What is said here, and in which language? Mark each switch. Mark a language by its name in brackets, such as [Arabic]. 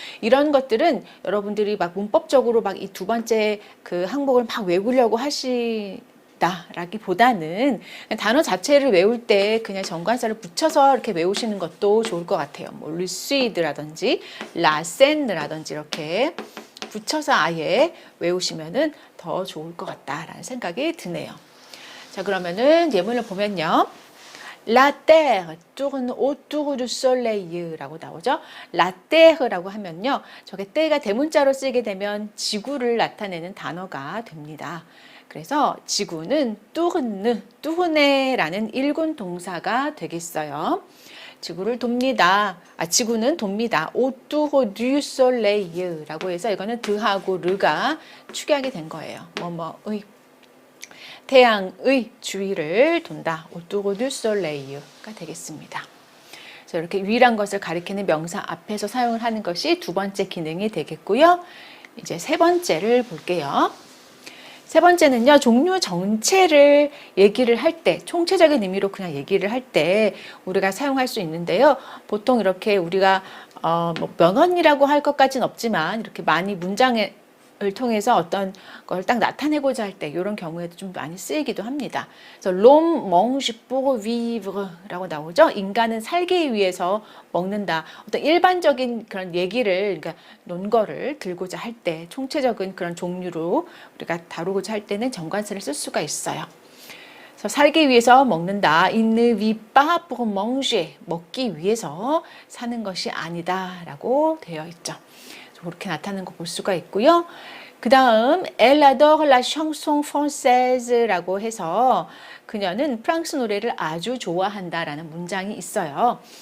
[Korean] 이런 것들은 여러분들이 막 문법적으로 막 이 두 번째 그 항목을 막 외우려고 하시다라기보다는 단어 자체를 외울 때 그냥 정관사를 붙여서 이렇게 외우시는 것도 좋을 것 같아요. 뭐 루시드라든지 라센느라든지 이렇게 붙여서 아예 외우시면은 더 좋을 것 같다라는 생각이 드네요. 자, 그러면은 예문을 보면요. [French] La terre tourne autour du soleil라고 나오죠. [Korean] La terre라고 하면요. 저게 때가 대문자로 쓰이게 되면 지구를 나타내는 단어가 됩니다. 그래서 지구는 tourne라는 일군 동사가 되겠어요. 지구를 돕니다. 지구는 돕니다. [French] autour du soleil [Korean] 라고 해서 이거는 드하고 르가 축약이 된 거예요. 뭐뭐의 태양의 주위를 돈다. [French] autour du soleil [Korean] 가 되겠습니다. 그래서 이렇게 유일한 것을 가리키는 명사 앞에서 사용을 하는 것이 두 번째 기능이 되겠고요. 이제 세 번째를 볼게요. 세 번째는요, 종류 전체를 얘기를 할 때, 총체적인 의미로 그냥 얘기를 할 때 우리가 사용할 수 있는데요. 보통 이렇게 우리가 뭐 명언이라고 할 것까지는 없지만 이렇게 많이 문장을 통해서 어떤 걸 딱 나타내고자 할 때 이런 경우에도 좀 많이 쓰이기도 합니다. [French] 그래서 l'homme mange pour vivre라고 나오죠. [Korean] 인간은 살기 위해서 먹는다. 어떤 일반적인 그런 얘기를, 그러니까 논거를 들고자 할 때 총체적인 그런 종류로 우리가 다루고자 할 때는 정관사를 쓸 수가 있어요. 그래서 살기 위해서 먹는다. [French] Il ne vit pas pour manger. [Korean] 먹기 위해서 사는 것이 아니다라고 되어 있죠. 그렇게 나타나는 거 볼 수가 있고요. 그 다음 [French] Elle adore la chanson française [Korean] 라고 해서 그녀는 프랑스 노래를 아주 좋아한다라는 문장이 있어요.